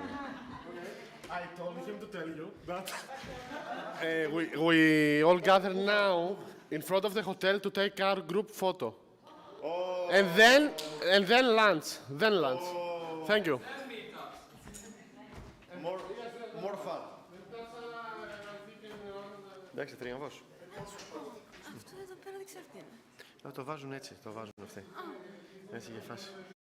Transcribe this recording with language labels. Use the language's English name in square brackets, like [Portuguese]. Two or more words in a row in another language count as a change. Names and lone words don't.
[English] I told him to tell you that we all gather now in front of the hotel to take our group photo. Oh. And then lunch. Oh. Thank you. More fun. [Greek] Εντάξει, τρίαμβος. Αυτό εδώ πέρα δεν ξέρω τι είναι. Το βάζουν έτσι, το βάζουν αυτοί. Έτσι για φάση.